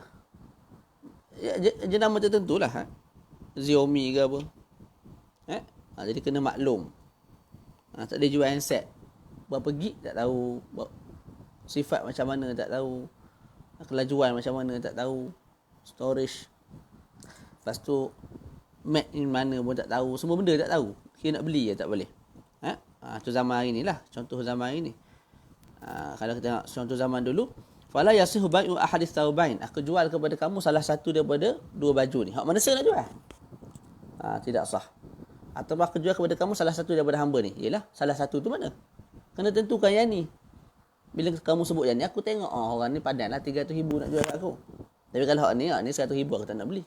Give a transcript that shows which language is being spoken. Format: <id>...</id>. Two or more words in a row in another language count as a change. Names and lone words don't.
<ms>Ya, jenama tertentu lah. Xiaomi ke apa. Jadi kena maklum. Tak ada jual handset. Berapa gig tak tahu. Sifat macam mana tak tahu. Kelajuan macam mana tak tahu. Storage. Lepas tu</ms> <en>made in</en> <ms>mana pun tak tahu. Semua benda tak tahu. Kira nak beli je tak boleh. Tu zaman hari ni lah. Contoh zaman hari ni. Kalau kita tengok contoh zaman dulu.</ms> <ar>فلا يصح بيع أحد ثوبين.</ar> <ms>Aku jual kepada kamu salah satu daripada dua baju ni. Hak mana saya nak jual? Tidak sah. Atau aku jual kepada kamu salah satu daripada hamba ni. Yelah, salah satu tu mana? Kena tentukan yang ni. Bila kamu sebut yang ni, aku tengok, orang ni padan lah 300,000 nak jual kat aku. Tapi kalau hak ni 100,000 aku tak nak beli.</ms>